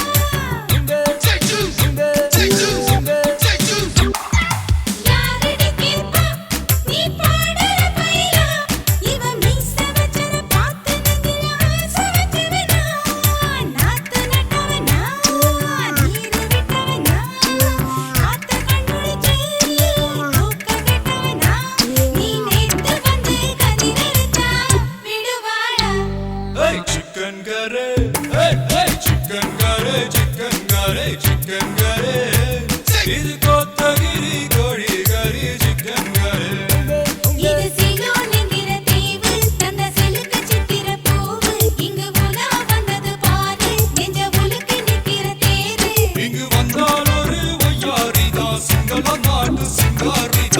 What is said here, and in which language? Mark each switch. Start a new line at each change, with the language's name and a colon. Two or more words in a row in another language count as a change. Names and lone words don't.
Tamil: யாரடி கேப்பா நீ பாடுற பைலா இவ மீச வச்சத பார்த்து நெஞ்சில ஆசை வச்சவனா நாத்து நட்டவனா நீர் விட்டவனா ஆத்த கண்ணுடிச்சு தூக்க கெட்டவனா நீ நேத்து வந்து கதிரடிச்சா விடுவாளா
English: chicken curry chicken curry chicken curry chicken curry
Tamil: இது கோத்தகிரி கோழி கறி சிக்கன் கரே இது சிலோன் என்கிற தீவு தந்த சிலுக்கு சித்திர பூவு இங்கு உலா வந்தது பாரு நெஞ்ச உலுக்கு நிற்கிற தேரு இங்கு வந்தால் ஒரு ஒய்யாரிதா சிங்கள நாட்டு சிங்காரிதா